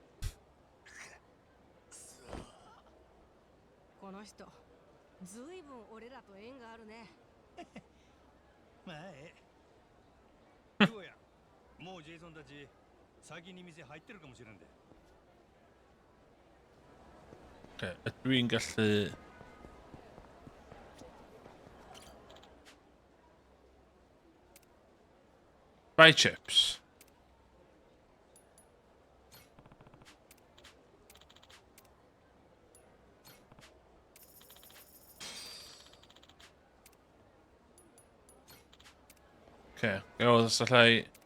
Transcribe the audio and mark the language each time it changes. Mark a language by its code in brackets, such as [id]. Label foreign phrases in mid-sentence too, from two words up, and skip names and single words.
[ja] この人ずいぶん俺らと縁があるね。まあええ。どうや。もうジェイソンたち先に店入ってるかもしれんで。 [cy] Okay, dwi'n gallu... [en] Buy chips. Okay, go, that's allai...